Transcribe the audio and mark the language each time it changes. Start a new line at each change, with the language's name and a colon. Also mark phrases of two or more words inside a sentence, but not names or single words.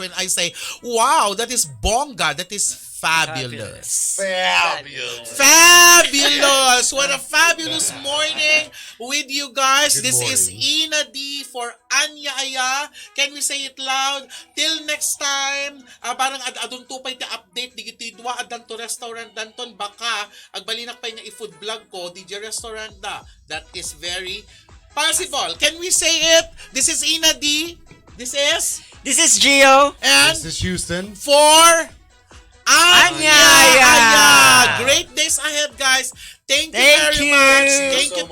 English: When I say, wow, that is bonga, that is fabulous. Fabulous. Fabulous! What a fabulous morning with you guys. Good This is morning. Ina D for ANIA. Can we say it loud? Till next time,
Iloko: parang adun tupay ti update digiti dua adan to restaurant danton baka agbalinak pa nga i-
English: food vlog
Iloko: ko DJ restaurant da.
English: That is very possible. Can we say it? This is Ina D. This is Gio. and This is Houston. for AYAAAAAA. Great days ahead, guys. Thank you Thank very you. much. So Thank you,